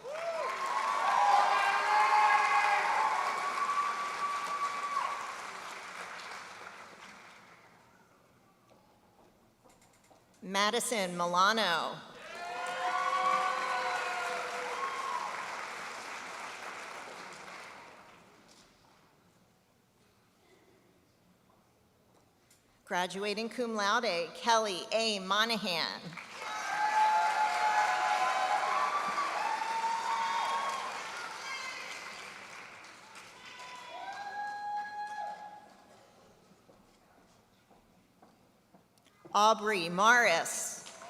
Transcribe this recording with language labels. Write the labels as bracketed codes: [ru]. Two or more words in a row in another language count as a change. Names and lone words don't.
[en] Madison Milano. Graduating [la] cum laude, [en] Kelly A. Monahan. Aubrey Morris.